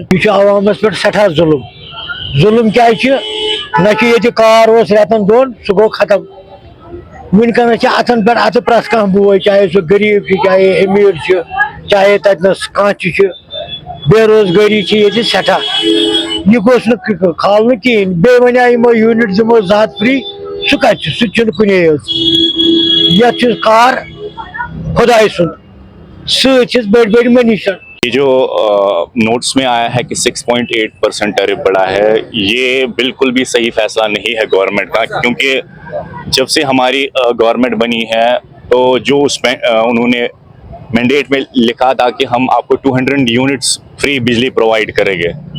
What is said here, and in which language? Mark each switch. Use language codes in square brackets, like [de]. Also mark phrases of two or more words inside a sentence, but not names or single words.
[ks] یہ چھُ عوامس پٮ۪ٹھ سٮ۪ٹھاہ ظلم کیٛازِ چھِ نہ چھُ ییٚتہِ کار اوس رٮ۪تن دۄن سُہ گوٚو ختم وٕنکٮ۪نس چھِ اتھن پٮ۪ٹھ اتھٕ پرٛٮ۪تھ کانٛہہ بوے چاہے سُہ غریب چھُ چاہے أمیٖر چھُ چاہے تتنس کانٛہہ تہِ چھُ بے روزگٲری چھِ ییٚتہِ سٮ۪ٹھاہ یہِ گوٚژھ نہٕ کھالنہٕ کِہیٖنۍ بیٚیہِ وَنیٛاو یِمو یوٗنٹ دِمو 2 ہتھ فری سُہ کتہِ چھُ سُہ تہِ چھُنہٕ کُنے حظ یتھ چھُ کار خۄداے سُنٛد سۭتۍ چھِس بٔڑۍ بٔڑۍ منیشن [ur] یہ جو نوٹس میں آیا ہے کہ 6.8% ٹیرف بڑھا ہے یہ بالکل بھی صحیح فیصلہ نہیں ہے گورنمنٹ کا کیونکہ جب سے ہماری گورنمنٹ بنی ہے تو جو اس میں انہوں نے مینڈیٹ میں لکھا تھا کہ ہم آپ کو 200 [en] units free [ur] بجلی پرووائڈ کریں گے